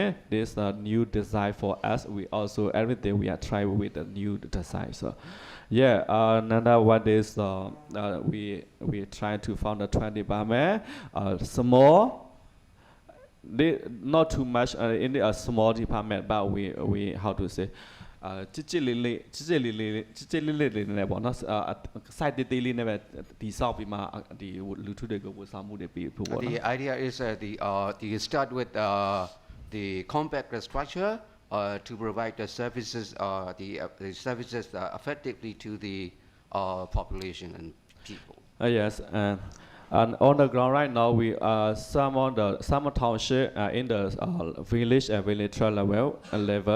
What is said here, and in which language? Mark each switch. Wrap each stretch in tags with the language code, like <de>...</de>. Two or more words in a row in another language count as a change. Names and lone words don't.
<en>This is a new design for us. We also everything we are trying with a new design. So yeah, another one is we try to found a 20 department, small. Not too much in a small department, but we how to say.</en> <my>จิจิလေးနဲ့ပေါ့နော် site တေးလေးနဲ့ပဲဒီဆောက်ပြီးမှဒီလူထုတွေကိုဝန်ဆောင်မှုတွေပေးဖို့ပေါ့နော်</my> <en>The idea is the start with the compact structure to provide the services the services effectively to the population and people. Yes, and on the ground right now, we some township in the village and village level.</en>